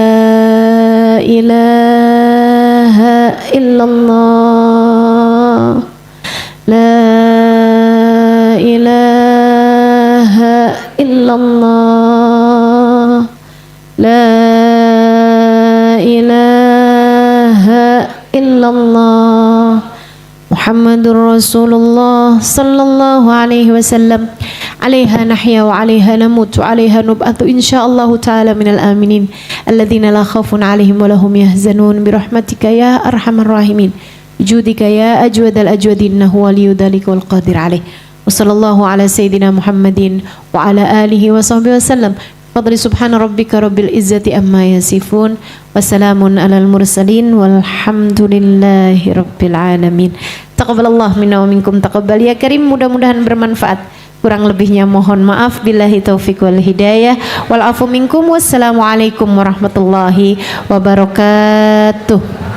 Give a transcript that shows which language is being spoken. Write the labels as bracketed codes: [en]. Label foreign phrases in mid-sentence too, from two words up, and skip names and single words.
[ar] إله إلا الله، لا إله إلا الله، لا إله إلا الله، محمد رسول الله صلى الله عليه وسلم. عليها نحيا وعليها نموت وعليها نبعث إن شاء الله تعالى من الآمنين الذين لا خوف عليهم ولا هم يحزنون برحمتك يا أرحم الراحمين بجودك يا أجود الأجودين إنه ولي ذلك والقادر عليه. وصلى الله على سيدنا محمد وعلى آله وصحبه وسلم. فضلي سبحان ربك رب العزة عما يصفون. وسلام على المرسلين والحمد لله رب العالمين. تقبل الله منا ومنكم تقبل يا كريم. [id] Mudah-mudahan bermanfaat. Kurang lebihnya mohon maaf. [ar] بالله التوفيق والهداية والعفو منكم. والسلام عليكم ورحمة الله وبركاته.